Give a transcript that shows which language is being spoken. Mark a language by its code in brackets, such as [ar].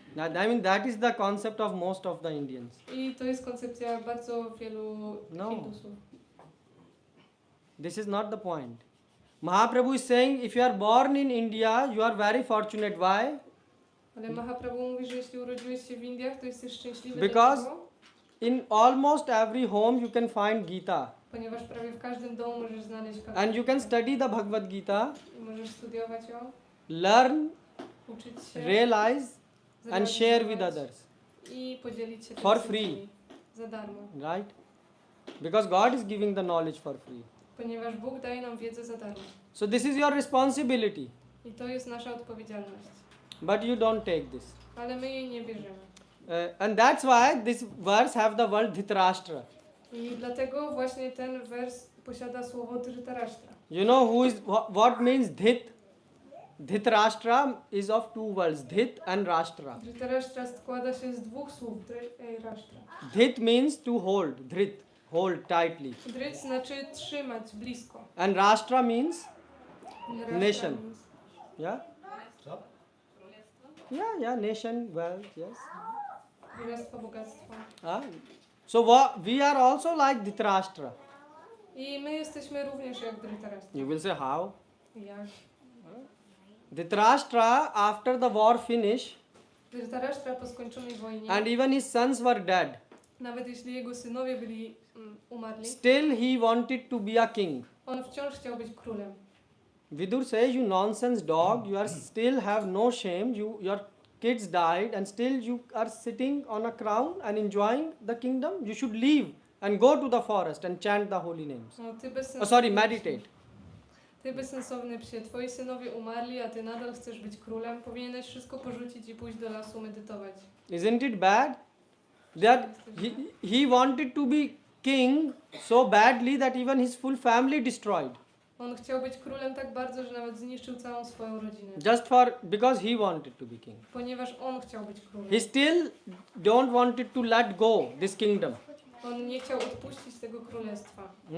[en] I mean, that is the concept of most of the Indians. [pl] I to jest koncepcja bardzo wielu No. Hindusów. [en] This is not the point. Mahaprabhu is saying, if you are born in India, you are very fortunate. Why? [pl] Ale Mahaprabhu mówi, że jeśli urodziłeś się w Indiach, to jesteś szczęśliwy. [en] Because [pl] Dlaczego? [en] in almost every home you can find Gita. [pl] Ponieważ prawie w każdym domu możesz znaleźć [en] And you can study the Bhagavad Gita, [pl] i możesz studiować ją, [en] learn, [pl] uczyć się, [en] realize and share with [pl] zrealizować [en] others. [pl] i podzielić się tym [en] For [pl] z [en] free. [pl] innymi. Za darmo. [en] Right? Because God is giving the knowledge for free. [pl] Ponieważ Bóg daje nam wiedzę za darmo. [en] So this is your responsibility. [pl] I to jest nasza odpowiedzialność. [en] But you don't take this. [pl] Ale my jej nie bierzemy. [en] And that's why this verse have the word Dhritarashtra. [pl] I dlatego właśnie ten wers posiada słowo Dhritarashtra. [en] You know who is what means Dhit? Dhritarashtra is of two words, Dhit and Rashtra. [pl] Dhritarashtra składa się z dwóch słów. Rashtra. [en] Dhit means to hold, Dhrit, hold tightly. [pl] Dhrit znaczy trzymać blisko. [en] And Rashtra means [pl] Rashtra [en] Nation. means yeah, So, yeah, nation, wealth, yes. [pl] królestwo, bogactwo. [en] So we are also like Dhritarashtra. [pl] I my jesteśmy również jak Dhritarashtra. [en] You will say how? [pl] Jak? [en] Dhritarashtra after the war finish [pl] Dhritarashtra po skończonej wojnie, [en] and even his sons were dead. [pl] nawet jeśli jego synowie byli umarli, [en] Still he wanted to be a king. [pl] on wciąż chciał być królem. [en] Vidur says, you nonsense dog, you are still have no shame, your kids died and still you are sitting on a crown and enjoying the kingdom. You should leave and go to the forest and chant the holy names. [pl] No, ty bezsensowny [en] Sorry, [pl] psie. [en] meditate. [pl] Ty bezsensowny psie, twoi synowie umarli, a ty nadal chcesz być królem. Powinieneś wszystko porzucić i pójść do lasu medytować. [en] Isn't it bad? That he wanted to be king so badly that even his full family destroyed. [pl] On chciał być królem tak bardzo, że nawet zniszczył całą swoją rodzinę. [en] Just because he wanted to be king. [pl] Ponieważ on chciał być królem. [en] He still don't wanted to let go this kingdom. [pl] On nie chciał odpuścić tego królestwa.